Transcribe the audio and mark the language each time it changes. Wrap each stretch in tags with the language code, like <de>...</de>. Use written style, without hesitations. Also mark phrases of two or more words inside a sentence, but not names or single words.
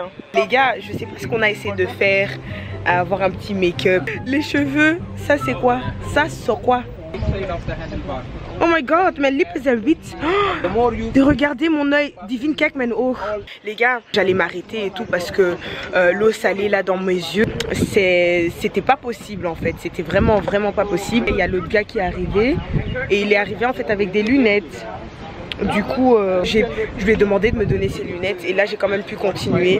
<fr>Les gars, je sais pas ce qu'on a essayé de faire, avoir un petit make-up. Les cheveux, ça c'est quoi? Ça c'est quoi?</fr> <en>Oh my god,</en> <nl>mijn lippen zijn wit.</nl> <fr>De regarder mon œil, divine</fr> <nl>kijk mijn oog.</nl> <fr>Les gars, j'allais m'arrêter et tout parce que l'eau salée là dans mes yeux, c'était pas possible en fait. C'était vraiment pas possible. Il y a l'autre gars qui est arrivé et il est arrivé en fait avec des lunettes. Du coup, je lui ai demandé de me donner ses lunettes et là j'ai quand même pu continuer.</fr>